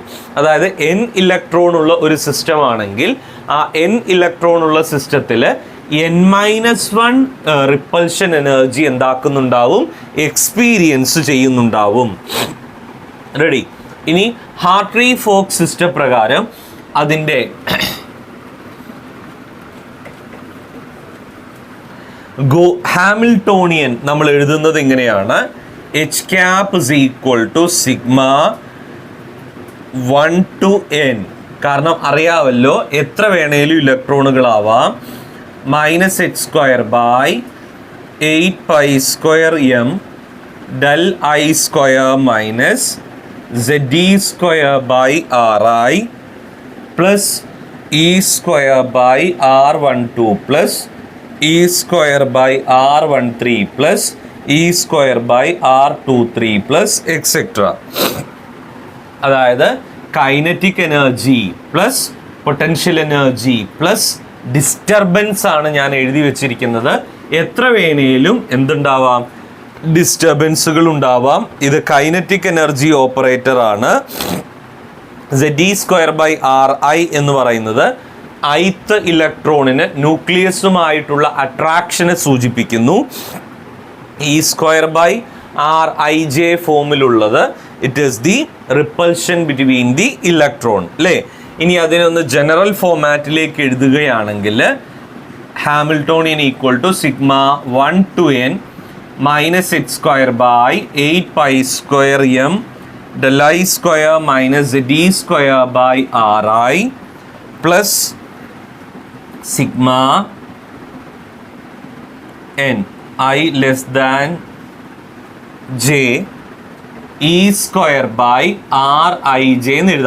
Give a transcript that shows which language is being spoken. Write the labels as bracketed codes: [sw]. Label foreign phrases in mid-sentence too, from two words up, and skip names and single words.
[ml] അതായത് n ഇലക്ട്രോൺ ഉള്ള ഒരു സിസ്റ്റം ആണെങ്കിൽ ആ n ഇലക്ട്രോൺ ഉള്ള സിസ്റ്റത്തിൽ n-1 [en] repulsion energy [ml] എന്താക്കുന്നുണ്ടാവും, എക്സ്പീരിയൻസ് ചെയ്യുന്നുണ്ടാവും. റെഡി? ഇനി [en] Hartree Fock system [ml] പ്രകാരം അതിൻ്റെ ഹാമിൽട്ടോണിയൻ നമ്മൾ എഴുതുന്നത് ഇങ്ങനെയാണ്: [en] H cap is equal to sigma 1 to n. [ml] കാരണം അറിയാമല്ലോ എത്ര വേണേലും ഇലക്ട്രോണുകളാവാം. [en] -h² / 8π² m del I² - Ze² / Ri plus E² / R12 plus E² / R13 plus E² / R23 plus etc. [ml] അതായത് [en] kinetic energy plus potential energy plus disturbance [ml] ആണ് ഞാൻ എഴുതി വെച്ചിരിക്കുന്നത്. എത്ര വേണേലും എന്തുണ്ടാവാം, ഡിസ്റ്റർബൻസുകൾ ഉണ്ടാവാം. ഇത് [en] kinetic energy operator [ml] ആണ്. Ze² / Ri എന്ന് പറയുന്നത് ith ഇലക്ട്രോണിന് ന്യൂക്ലിയസുമായിട്ടുള്ള അട്രാക്ഷനെ സൂചിപ്പിക്കുന്നു. E² / Rij ഫോമിലുള്ളത് [en] it is the repulsion between the electron [ml] അല്ലേ. ഇനി അതിനൊന്ന് ജനറൽ ഫോമാറ്റിലേക്ക് എഴുതുകയാണെങ്കിൽ [en] Hamiltonian equal to sigma 1 to n -h² / 8π² m del I² - Ze² Ri plus sigma n I less than j E² / Rij [ml] എന്ന് എഴുതാം.